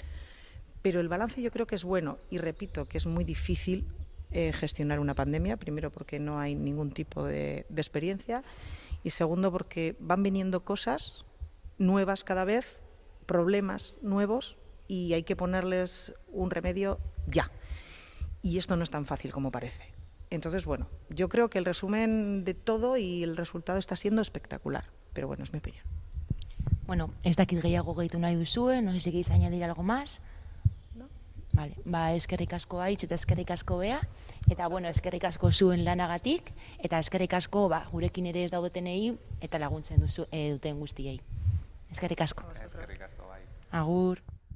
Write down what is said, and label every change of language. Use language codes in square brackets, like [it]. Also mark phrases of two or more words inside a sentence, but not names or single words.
[es] Pero el balance yo creo que es bueno, y repito que es muy difícil gestionar una pandemia, primero porque no hay ningún tipo de experiencia, y segundo porque van viniendo cosas nuevas cada vez, problemas nuevos, y hay que ponerles un remedio ya. Y esto no es tan fácil como parece. Entonces, bueno, yo creo que el resumen de todo y el resultado está siendo espectacular, pero bueno, es mi opinión. [eu] Bueno, ez dakit gehiago gehitu nahi duzue, [es] no sé si queréis añadir algo más. Vale, [eu] eskerrik asko Aitz eta eskerrik asko Bea, eta bueno, eskerrik asko zuen lanagatik, eta eskerrik asko gurekin ere ez daudetenei eta laguntzen duten guztiei. Eskerrik asko. Eskerrik asko, bai. Agur.